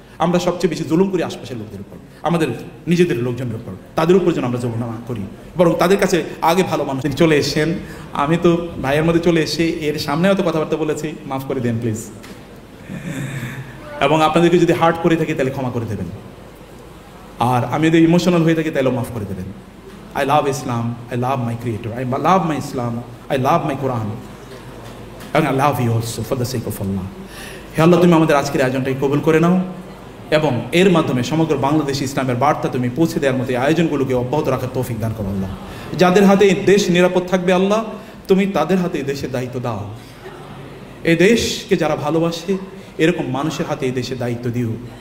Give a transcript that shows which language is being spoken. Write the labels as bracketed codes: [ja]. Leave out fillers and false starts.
[bn] আমরা সবচেয়ে বেশি জুলুম করি আশপাশের লোকদের উপর, আমাদের নিজেদের লোকজনের উপর, তাদের উপর যেন আমরা জুলুম না করি, বরং তাদের কাছে আগে ভালো মানুষ চলে এসেছেন। আমি তো ভাইয়ের মধ্যে চলে এসে এর সামনে হয়তো কথাবার্তা বলেছি, মাফ করে দেন প্লিজ, এবং আপনাদেরকে যদি হার্ট করে থাকি তাহলে ক্ষমা করে দেবেন, আর আমি যদি ইমোশনাল হয়ে থাকি তাহলেও মাফ করে দেবেন। [en] I love Islam, I love my Creator, I love my Islam, I love my Quran, and I love you also for the sake of Allah. [bn] হে আল্লাহ, তুমি আমাদের আজকের আয়োজনটাকে কবুল করে নাও, এবং এর মাধ্যমে সমগ্র বাংলাদেশ ইসলামের বার্তা তুমি পৌঁছে দেওয়ার মতো এই আয়োজনগুলোকে অব্যাহত রাখার তৌফিক দান করো আল্লাহ। যাদের হাতে এই দেশ নিরাপদ থাকবে আল্লাহ, তুমি তাদের হাতে এই দেশের দায়িত্ব দাও। এই দেশকে যারা ভালোবাসে এরকম মানুষের হাতে এই দেশের দায়িত্ব দিও।